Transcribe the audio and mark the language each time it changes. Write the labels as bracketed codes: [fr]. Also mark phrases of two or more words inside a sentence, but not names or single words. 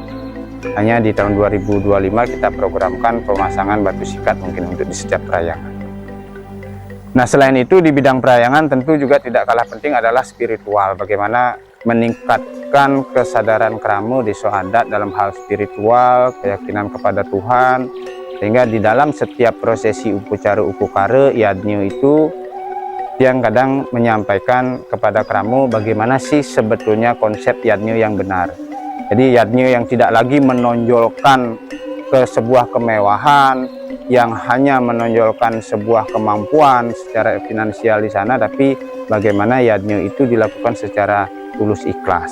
[id] Hanya di tahun 2025 kita programkan pemasangan batu sikat mungkin untuk di setiap perayangan. Nah, selain itu di bidang perayangan tentu juga tidak kalah penting adalah spiritual. Bagaimana meningkatkan kesadaran Kramo Desa Adat dalam hal spiritual, keyakinan kepada Tuhan, sehingga di dalam setiap prosesi upacara upukara yadnya itu yang kadang menyampaikan kepada Kramo bagaimana sih sebetulnya konsep yadnya yang benar. Jadi yadnya yang tidak lagi menonjolkan ke sebuah kemewahan, yang hanya menonjolkan sebuah kemampuan secara finansial di sana, tapi bagaimana yadnya itu dilakukan secara tulus ikhlas.